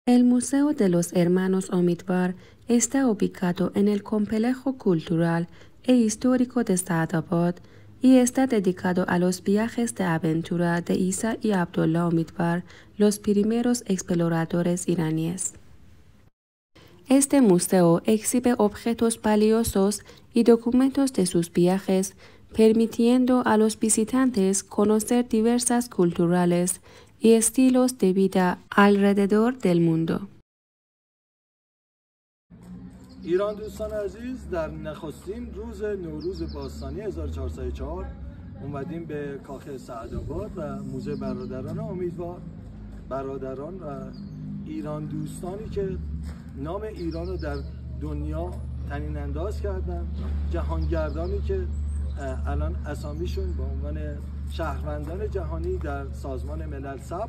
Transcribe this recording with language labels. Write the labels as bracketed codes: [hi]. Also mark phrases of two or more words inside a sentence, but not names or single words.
[es] El Museo de los Hermanos Omitbar está ubicado en el complejo cultural e histórico de Saadabad y está dedicado a los viajes de aventura de Isa y Abdullah Omitbar, los primeros exploradores iraníes. Este museo exhibe objetos valiosos y documentos de sus viajes, permitiendo a los visitantes conocer diversas culturales y estilos de vida alrededor del mundo. [fa] ایران دوستان عزیز، در نخستین روز نوروز باستانی 1404 اومدیم به کاخ سعدآباد و موزه برادران امیدوار. برادران و ایران دوستانی که نام ایران رو در دنیا طنین انداز کردن، جهانگردانی که الان اسامیشون به عنوان شهروندان جهانی در سازمان ملل ثبت